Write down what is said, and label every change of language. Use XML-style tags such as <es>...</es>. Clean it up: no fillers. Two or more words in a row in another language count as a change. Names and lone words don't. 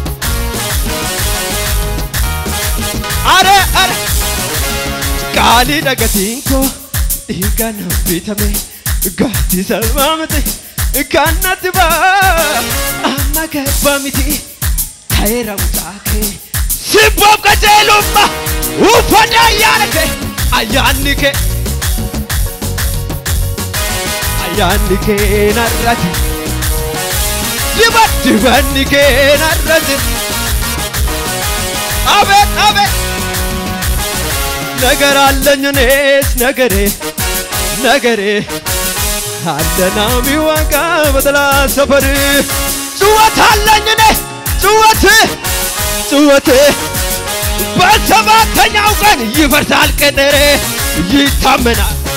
<om>Are Qaalii dhagatiin koo dhiigaan bitame Gatii salphaa miti kan natti baafame Amma garba miti ta'eera mucaa kee Sibboof qajeelummaa uffata ayyaana kee Ayyaanni kee narra jira Dibanni kee narra jira Abeet</om> <am>ነገር አለኝ እኔስ ነገሬ አለና ሚዋጋ በጠላት ሰፈር ጩኸት አለኝ እኔ ጩኸት በሰባተኛው ቀን ይፈርሳል ቅጥር ይታመናል</am>